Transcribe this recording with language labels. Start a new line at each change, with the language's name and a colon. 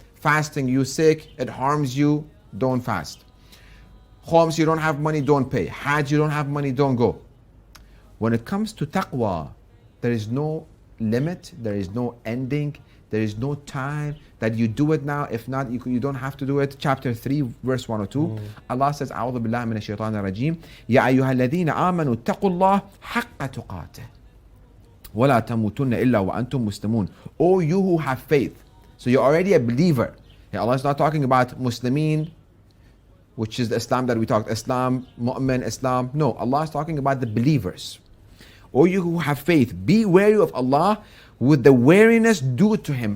English: Fasting, you're sick, it harms you, don't fast. Khoms, you don't have money, don't pay. Hajj, you don't have money, don't go. When it comes to taqwa, there is no limit, there is no ending, There is no time that you do it now. If not, you don't have to do it. Chapter 3, verse 102. Allah says,
Arabic: أعوذ بالله من الشيطان الرجيم يا أيها الذين آمنوا اتقوا الله حق تقاته ولا تموتن إلا وأنتم مسلمون.
English: O you who have faith. So you're already a believer. Yeah, Allah is not talking about Muslimin, which is the Islam that we talked. Islam, Mu'min, Islam. No, Allah is talking about the believers. O you who have faith, be wary of Allah with the wariness due to Him.